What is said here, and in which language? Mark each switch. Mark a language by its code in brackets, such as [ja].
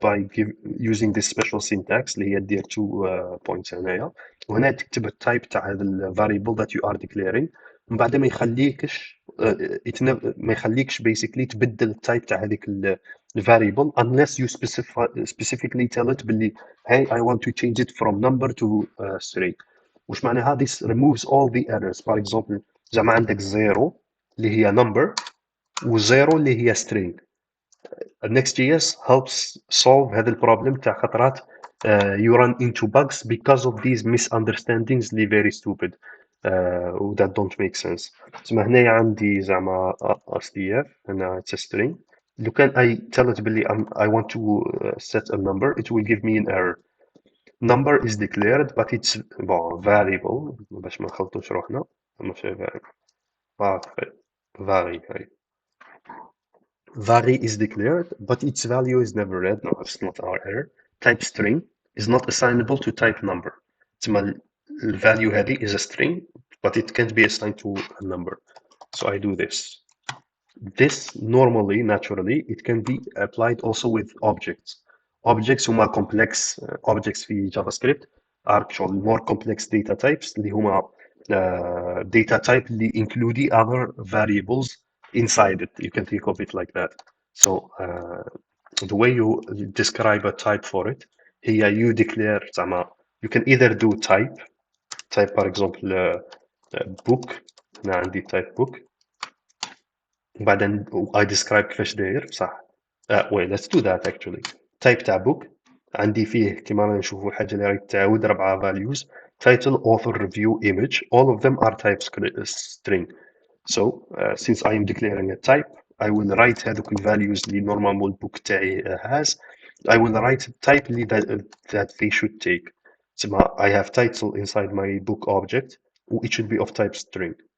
[en] By using this special syntax [ar] اللي هي دير [en] two points [ar] هنايا وهنا تكتب التايب تاع هذا [en] ال variable that you are declaring [ar] من بعد ما يخليكش ما يخليكش basically تبدل التايب تاع هذيك [en] ال variable unless you specifically tell it باللي hey I want to change it from number to string. [ar] وش معناها [en] this removes all the errors. For example [ar] زعما عندك [en] zero [ar] اللي هي [en] number و0 اللي هي string. Next.js helps solve [ar] هذا البروبلم تاع خطرات [en] you run into bugs because of these misunderstandings اللي very stupid و that don't make sense. [ar] تسمى هنايا عندي زعما SDF هنا [en] it's a string. [ar] لو كان [en] I tell it باللي I want to set a number it will give me an error. Number is declared but it's variable [ar] باش ما نخلطوش روحنا ماشي [en] vary vary is declared, but its value is never read. No, it's not our error. Type string is not assignable to type number. تسمى the value هذه is a string, but it can't be assigned to a number. So I do this. This normally, naturally, it can be applied also with objects. Objects هما complex objects في JavaScript are actually more complex data types [ar] اللي هما [en] data type اللي include other variables inside it. You can think of it like that. So the way you describe a type for it, here you declare زعما You can either do type for example book. [ar] هنا عندي type book وبعدين [en] I describe [ar] كيفاش داير صح. [en] wait, let's do that actually. [ar] type تاع book عندي فيه كيما رانا نشوفوا حاجة اللي راهي تعاود [en] 4 values. title, author, review, image, all of them are type string. So since I am declaring a type, I will write [ar] هذوك الvalues اللي [en] normal book تاعي has. I will write type اللي that they should take. تسمى I have title inside my book object و it should be of type string.